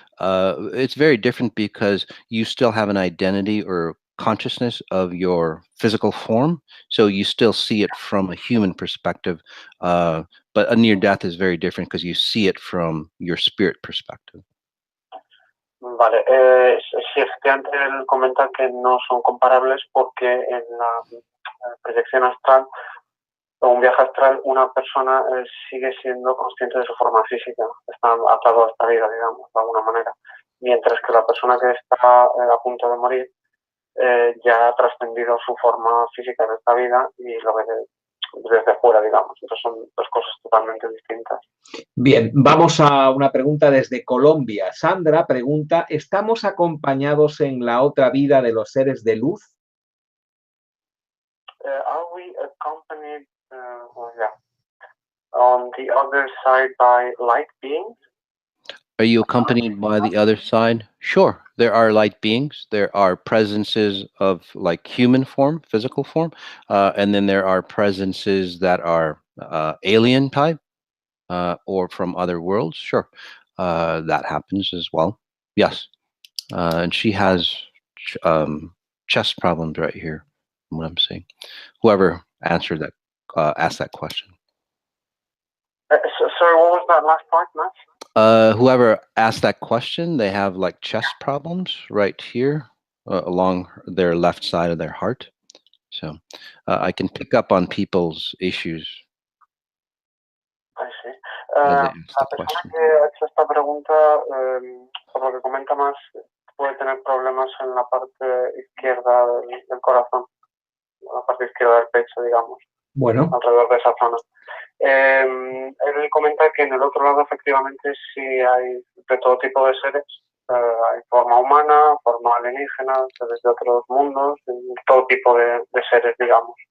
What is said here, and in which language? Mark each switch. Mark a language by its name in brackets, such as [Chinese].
[English] It's very different because you still have an identity or consciousness of your physical form, so you still see it from a human perspective. But a near death is very different because you see it from your spirit perspective. [Spanish] Vale, sí, efectivamente él comenta que no son comparables porque proyección astral o un viaje astral, una persona sigue siendo consciente de su forma física, está atado a esta vida, digamos, de alguna manera. Mientras que la persona que está a punto de morir ya ha trascendido su forma física de esta vida y lo ve desde fuera, digamos. Entonces son dos cosas totalmente distintas. Bien, vamos a una pregunta desde Colombia. Sandra pregunta, ¿estamos acompañados en la otra vida de los seres de luz? [English] Are we accompanied on the other side by light beings? Are you accompanied by the other side? Sure. There are light beings. There are presences of like human form, physical form, and then there are presences that are alien type or from other worlds. Sure. That happens as well. Yes. And she has chest problems right here, from what I'm saying. Whoever answered that, asked that question. Sorry, what was that last part, Matt? Whoever asked that question, they have like chest problems right here along their left side of their heart. So I can pick up on people's issues. I see. As they [Spanish] La [English] ask the [Spanish] persona [English] question. [Spanish] que ha hecho esta pregunta, por lo que comenta más, puede tener problemas en la parte izquierda del corazón, la parte izquierda del pecho, digamos, Bueno, alrededor de esa zona. Él comenta que en el otro lado efectivamente sí hay de todo tipo de seres, hay forma humana, forma alienígena, seres de otros mundos, todo tipo de seres, digamos.